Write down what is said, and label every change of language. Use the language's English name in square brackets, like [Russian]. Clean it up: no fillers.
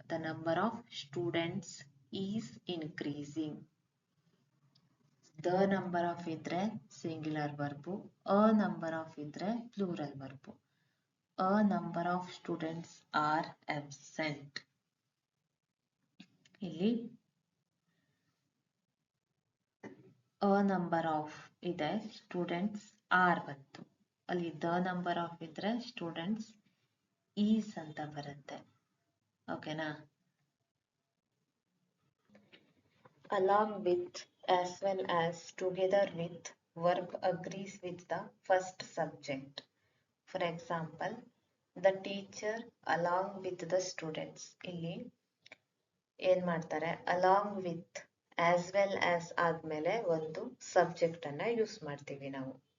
[English] The number of students is increasing. The number of ಇದ್ರೆ singular verb, a number of ಇದ್ರೆ plural verb. A number of students are absent. [Kannada] ಇಲ್ಲಿ [English] a number of [Kannada] ಇದೆ, students R ಬಂತು. ಅಲ್ಲಿ the number of ಇದ್ರೆ students is ಅಂತ ಬರುತ್ತೆ. ಓಕೆನಾ. [English] Along with, as well as, together with, verb agrees with the first subject. For example, the teacher along with the students. [Kannada] ಇಲ್ಲಿ ಏನ್ ಮಾಡ್ತಾರೆ, along with as well as ಆದ್ಮೇಲೆ ಒಂದು subject ಅನ್ನ ಯೂಸ್ ಮಾಡ್ತೀವಿ ನಾವು.